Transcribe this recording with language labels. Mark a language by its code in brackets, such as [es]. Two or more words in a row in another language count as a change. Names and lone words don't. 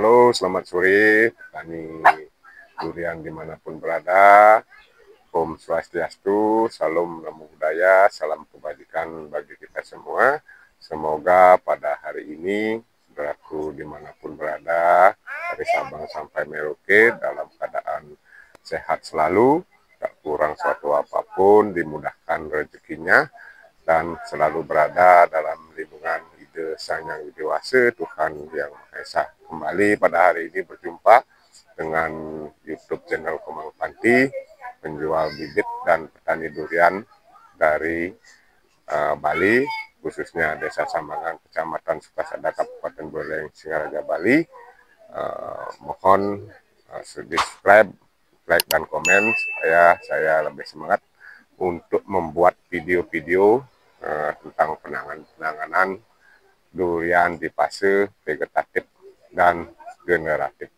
[id] selamat sore petani durian dimanapun berada. [ban] Om Swastiastu, [id] salam [pi] namo buddhaya, [id] salam kebajikan bagi kita semua. Semoga pada hari ini, saudaraku dimanapun berada, dari Sabang sampai Merauke, dalam keadaan sehat selalu, tak kurang suatu apapun, dimudahkan rezekinya, dan selalu berada dalam lindungan ide Sang Yang Widiwasa, Tuhan Yang Maha Esa. Kembali pada hari ini berjumpa dengan YouTube channel Komang Panti, penjual bibit dan petani durian dari Bali, khususnya Desa Sambangan, Kecamatan Sukasada, Kabupaten Buleleng, Singaraja, Bali. Mohon subscribe, like, dan komen. Saya lebih semangat untuk membuat video-video tentang penanganan durian di fase vegetatif dan generatif.